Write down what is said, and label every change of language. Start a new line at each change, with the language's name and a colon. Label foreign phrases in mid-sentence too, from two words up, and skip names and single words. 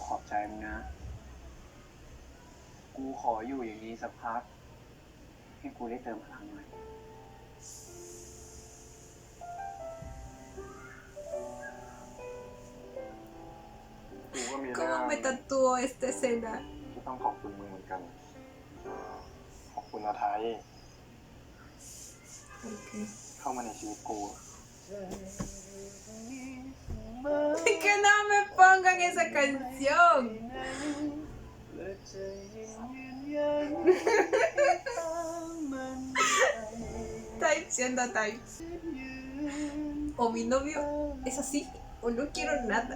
Thai: ใจมึงนะ กูขออยู่อย่างนี้สักพัก ให้กูได้เติมพลังหน่อยกูก็มีเรื่อง
Spanish: ¿Cómo me tatuó esta escena?
Thai: ที่ต้องขอบคุณมึงเหมือนกัน ขอบคุณอาไทย
Spanish: Okay.
Thai: เข้ามาในชีวิตกู
Spanish: Que no me pongan esa canción. Type siendo Type. O mi novio es así o no quiero nada.